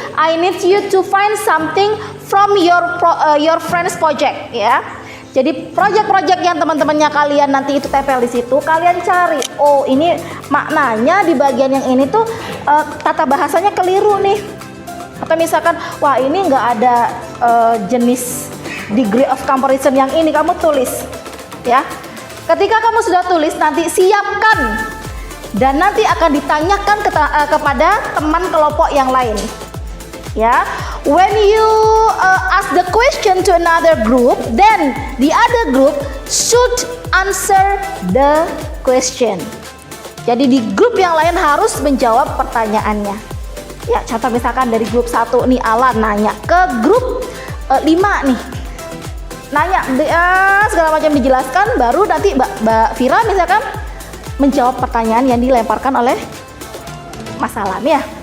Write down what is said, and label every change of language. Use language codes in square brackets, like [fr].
[en] I need you to find something from your friends project ya. [id] Jadi project-project yang teman-temannya kalian nanti itu tempel di situ, kalian cari. Oh, ini maknanya di bagian yang ini tuh tata bahasanya keliru nih. Atau misalkan, wah ini nggak ada jenis degree of comparison yang ini, kamu tulis ya. Ketika kamu sudah tulis, nanti siapkan dan nanti akan ditanyakan kepada teman kelompok yang lain ya. [en] When you ask the question to another group, then the other group should answer the question. [id] Jadi di grup yang lain harus menjawab pertanyaannya. Ya, contoh misalkan dari grup 1 nih, Alan nanya ke grup 5 nih. Nanya segala macam dijelaskan, baru nanti Mbak Vira misalkan menjawab pertanyaan yang dilemparkan oleh Mas Alan ya.